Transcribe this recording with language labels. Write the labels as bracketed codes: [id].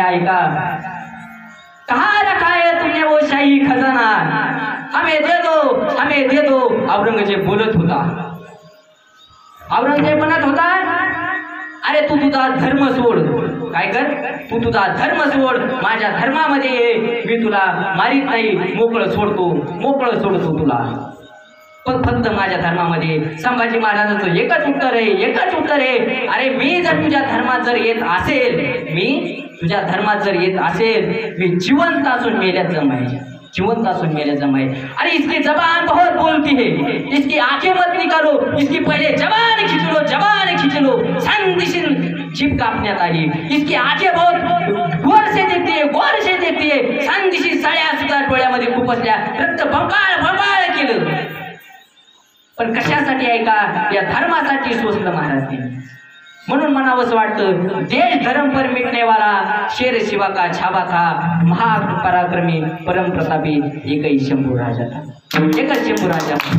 [hi] ऐका, कहा रखा है तुमने वो शाही खजाना, हमें दे दो, हमें दे दो. [mr] औरंगजेब बोलत होता, औरंगजेब म्हणत होता, अरे तू तुझा धर्म सोड. काय कर, तू तुझा धर्म सोड, माझ्या धर्मामध्ये ये, मी तुला मारित नाही, मोकळं सोडतो, मोकळं सोडतो तुला, पण फक्त माझ्या धर्मामध्ये. संभाजी महाराजांचं एकच उत्तर आहे, एकच उत्तर आहे, अरे मी जर तुझ्या धर्मात जर येत असेल, मी तुझ्या धर्मात जर येत असेल, मी जिवंत असून मेल्यात जमाय, जिवंत असून मेल्यात जमाय. [hi] अरे इसकी जबान बहुत बोलती है, इसकी आंखें मत निकालो, इसकी पहले जबान खींच लो, जबान खींच लो. [mr] संदिशीन जीभ कापण्यात आली, [hi] इसकी आंखें बहुत गोर से देखती है, गोर से देखती है. [mr] संदिशी सळ्या सुद्धा डोळ्यामध्ये खुपसल्या, रक्त भंबाळ भंबाळ केलं. पण कशासाठी ऐका, या धर्मासाठी सोचलं महाराजांनी. म्हणून म्हणावंसं वाटतं, [hi] देश धर्म पर मिटने वाला शेर शिवा का छावा था, महापराक्रमी परम प्रतापी एकही शंभू राजा था, [mr] एकच शंभू राजा.